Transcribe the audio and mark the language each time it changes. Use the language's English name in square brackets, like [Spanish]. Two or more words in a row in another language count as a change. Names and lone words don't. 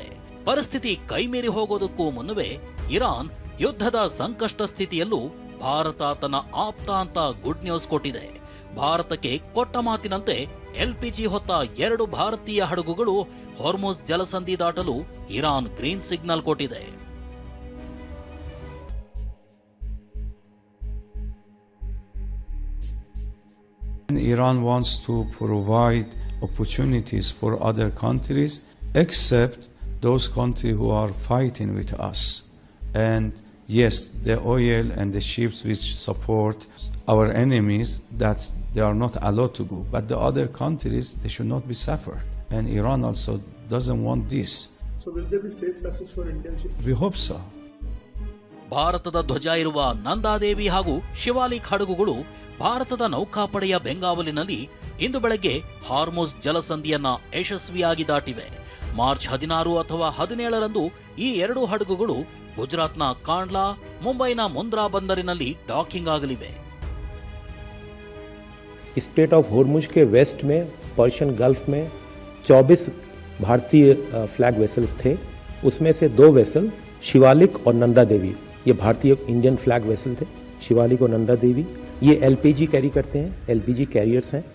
[Kannada] ಪರಿಸ್ಥಿತಿ ಕೈಮೀರಿ ಹೋಗೋದಕ್ಕೂ ಮುನ್ನವೇ ಇರಾನ್ ಯುದ್ಧದ ಸಂಕಷ್ಟ ಸ್ಥಿತಿಯಲ್ಲೂ ಭಾರತ ತನ್ನ ಆಪ್ತ ಅಂತ [English] good news [Kannada] ಕೊಟ್ಟಿದೆ. ಭಾರತಕ್ಕೆ ಕೊಟ್ಟ ಮಾತಿನಂತೆ ಎಲ್ಪಿಜಿ ಹೊತ್ತ 2 ಭಾರತೀಯ ಹಡಗುಗಳು ಹಾರ್ಮುಜ್ ಜಲಸಂಧಿ ದಾಟಲು ಇರಾನ್ [English] green signal [Kannada] ಕೊಟ್ಟಿದೆ. [English] Iran wants to provide opportunities for other countries, except those countries who are fighting with us. And yes, the oil and the ships which support our enemies, that they are not allowed to go. But the other countries, they should not be suffered. And Iran also doesn't want this. So will there be safe passage for Indian ships? We hope so. [Kannada] ಭಾರತದ ಧ್ವಜ ಇರುವ ನಂದಾದೇವಿ ಹಾಗೂ ಶಿವಾಲಿಕ್ ಹಡಗುಗಳು ಭಾರತದ ನೌಕಾಪಡೆಯ ಬೆಂಗಾವಲಿನಲ್ಲಿ ಇಂದು ಬೆಳಗ್ಗೆ ಹಾರ್ಮುಜ್ ಜಲಸಂಧಿಯನ್ನ ಯಶಸ್ವಿಯಾಗಿ ದಾಟಿವೆ. ಮಾರ್ಚ್ 16 ಅಥವಾ 17ರಂದು ಈ 2 ಹಡಗುಗಳು ಗುಜರಾತ್ನ ಕಾಂಡ್ಲಾ, ಮುಂಬೈನ ಮುಂದ್ರಾ ಬಂದರಿನಲ್ಲಿ ಡಾಕಿಂಗ್ ಆಗಲಿವೆ. [Hindi] स्टेट ऑफ होर्मुज के वेस्ट में पर्शियन गल्फ में 24 भारतीय [English] flag vessels [Hindi] थे. उसमें से 2 वेसल शिवालिक और नंदा देवी, ये भारतीय [English] Indian flag vessel [Hindi] थे. शिवालिक और नंदा देवी ये [English] LPG carry [Hindi] करते हैं, [English] LPG carriers [Hindi] हैं.